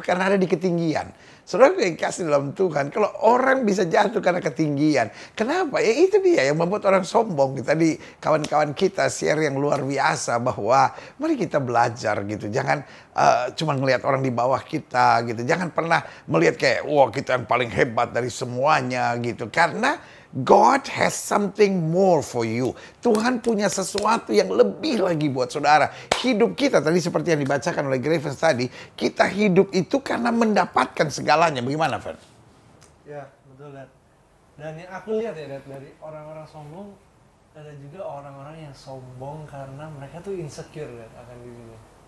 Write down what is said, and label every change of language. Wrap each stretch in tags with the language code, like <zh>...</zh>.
<id>Karena ada di ketinggian. Saudara yang kasih dalam Tuhan, kalau orang bisa jatuh karena ketinggian, kenapa? Ya itu dia yang membuat orang sombong. Tadi kawan-kawan kita share yang luar biasa bahwa mari kita belajar gitu. Jangan cuma ngelihat orang di bawah kita gitu. Jangan pernah melihat kayak, wah kita yang paling hebat dari semuanya gitu. Karena</id> <en>God has something more for you.</en> <id>Tuhan punya sesuatu yang lebih lagi buat saudara. Hidup kita tadi seperti yang dibacakan oleh Graves tadi, kita hidup itu karena mendapatkan segalanya. Bagaimana, Fer? Ya, betul, Dad. Dan yang aku lihat ya, Dad, dari orang-orang sombong, ada juga orang-orang yang sombong karena mereka tuh insecure, Dad, akan dirinya.</id>